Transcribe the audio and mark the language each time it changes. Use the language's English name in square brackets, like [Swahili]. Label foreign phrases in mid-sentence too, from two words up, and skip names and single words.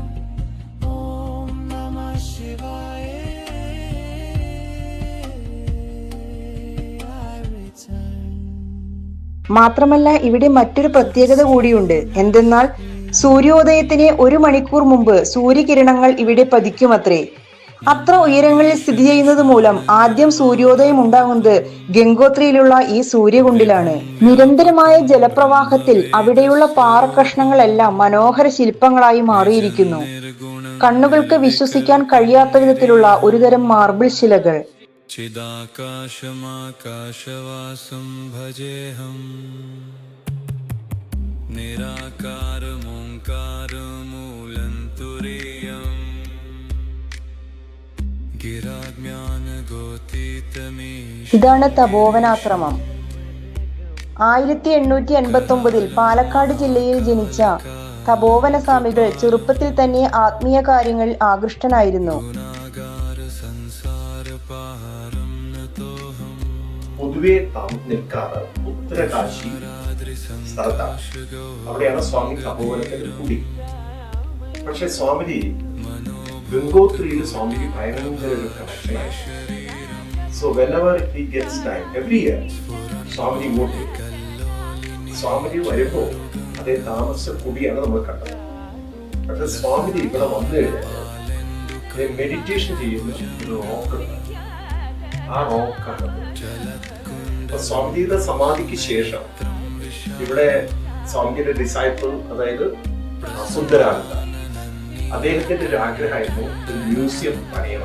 [Sanskrit] ॐ नमः शिवाय. [English] I return. [Malayalam] മാത്രമല്ല ഇവിടെ മറ്റൊരു പ്രത്യേകത കൂടിയുണ്ട്. എന്തെന്നാൽ സൂര്യോദയത്തിന് 1 മണിക്കൂർ മുമ്പ് സൂര്യകിരണങ്ങൾ ഇവിടെ പതിക്കുമത്രേ. അത്ര ഉയരങ്ങളിൽ സ്ഥിതി ചെയ്യുന്നത് മൂലം ആദ്യം സൂര്യോദയം ഉണ്ടാകുന്നത് ഗംഗോത്രിയിലുള്ള ഈ സൂര്യകുണ്ടിലാണ്. നിരന്തരമായ ജലപ്രവാഹത്തിൽ അവിടെയുള്ള പാറക്കഷ്ണങ്ങളെല്ലാം മനോഹര ശില്പങ്ങളായി മാറിയിരിക്കുന്നു. കണ്ണുകൾക്ക് വിശ്വസിക്കാൻ കഴിയാത്ത വിധത്തിലുള്ള ഒരുതരം മാർബിൾ ശിലകൾ. [Sanskrit] चिदाकाशमाकाशवासं भजेऽहं निराकारमोङ्कारमूलन्तुरीयम् गिराज्ञानगोतीतमीश [Malayalam] ഇതാണ് തപോവനാശ്രമം. 1889 പാലക്കാട് ജില്ലയിൽ ജനിച്ച തപോവന സ്വാമികൾ ചെറുപ്പത്തിൽ തന്നെ ആത്മീയ കാര്യങ്ങളിൽ ആകൃഷ്ടനായിരുന്നു. പൊതുവെ നിൽക്കാറ് ഉത്തരകാശി സ്ഥലത്താണ്. അവിടെയാണ് സ്വാമി തപോവനത്തിൽ കൂടി. പക്ഷെ സ്വാമിജി ഗംഗോത്രിയിൽ സ്വാമിക്ക് ഭയങ്കര ഒരു കണക്ഷനായി. [English] സോ whenever he gets time, every year, [Malayalam] സ്വാമിജി ഇങ്ങോട്ട് വരും. സ്വാമിജി വരുമ്പോ അതേ താമസ കൂടിയാണ് നമ്മൾ കണ്ടത്. പക്ഷെ സ്വാമിജി ഇവിടെ വന്നു കഴിഞ്ഞാൽ മെഡിറ്റേഷൻ ചെയ്യുന്ന ഒരു റോക്കുണ്ട്. ആ റോക്കാണ് സ്വാമിജിയുടെ സമാധിക്ക് ശേഷം ഇവിടെ സ്വാമിജിയുടെ ഡിസൈപ്പിൾ, അതായത് സുന്ദരാനന്ദ, അദ്ദേഹത്തിന്റെ ഒരു ആഗ്രഹമായിരുന്നു ഒരു മ്യൂസിയം പണിയണം.